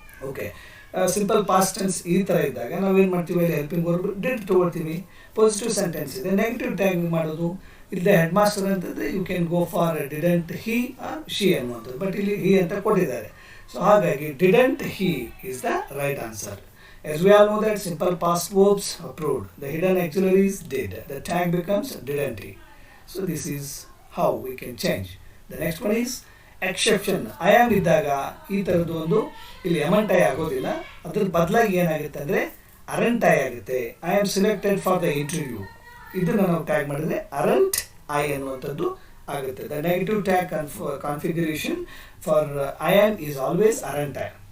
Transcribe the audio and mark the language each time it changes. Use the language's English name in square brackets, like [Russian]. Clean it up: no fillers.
[Kannada] Okay, simple past tense ಈ ಥರ ಇದ್ದಾಗ ನಾವೇನು ಮಾಡ್ತೀವಿ, ಅಲ್ಲಿ [English] helping verb did [Kannada] ತೊಗೊಳ್ತೀವಿ. ಪಾಸಿಟಿವ್ ಸೆಂಟೆನ್ಸ್ ಇದೆ, ನೆಗೆಟಿವ್ ಟ್ಯಾಗ್ ಮಾಡೋದು. ಇಲ್ಲಿ ಹೆಡ್ ಮಾಸ್ಟರ್ ಅಂತಂದರೆ [English] you can go for didn't he or she [Kannada] ಅನ್ನುವಂಥದ್ದು, ಬಟ್ ಇಲ್ಲಿ ಹಿ ಅಂತ ಕೊಟ್ಟಿದ್ದಾರೆ. ಸೊ ಹಾಗಾಗಿ [English] Didn't he is the right answer. As we all know that simple past verbs approved, the hidden auxiliaries did, the tag becomes didn't he. So this is how we can change. The next one is exception. I am [Kannada] ಇದ್ದಾಗ ಈ ಥರದ್ದು ಒಂದು ಇಲ್ಲಿ [English] amount I [Kannada] ಆಗೋದಿಲ್ಲ, ಅದ್ರ ಬದಲಾಗಿ ಏನಾಗುತ್ತೆ ಅಂದರೆ [English] aren't I [Kannada] ಆಗುತ್ತೆ. [English] I am selected for the interview, [Kannada] ಇದನ್ನು ನಾವು ಟ್ಯಾಗ್ ಮಾಡಿದರೆ [English] aren't I [Kannada] ಅನ್ನುವಂಥದ್ದು ಆಗುತ್ತೆ. [English] The negative tag configuration for I am is always aren't I.